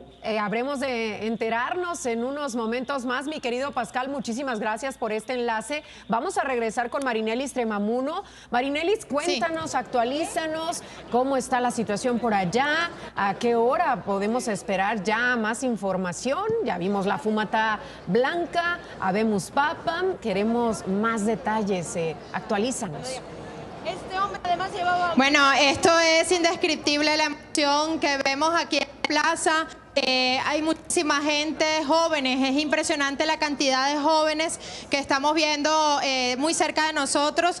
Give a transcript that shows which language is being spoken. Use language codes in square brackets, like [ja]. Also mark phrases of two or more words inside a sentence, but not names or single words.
[es] Habremos de enterarnos en unos momentos más, mi querido Pascal. Muchísimas gracias por este enlace. Vamos a regresar con Marinelis Tremamuno. Marinelis, cuéntanos, actualízanos cómo está la situación por allá, a qué hora podemos esperar ya más información. Ya vimos la fumata blanca, [la] habemus papam, [es] queremos más detalles, actualízanos. Este hombre además llevaba... Bueno, esto es indescriptible, la emoción que vemos aquí en la plaza. Hay muchísima gente, jóvenes, es impresionante la cantidad de jóvenes que estamos viendo muy cerca de nosotros.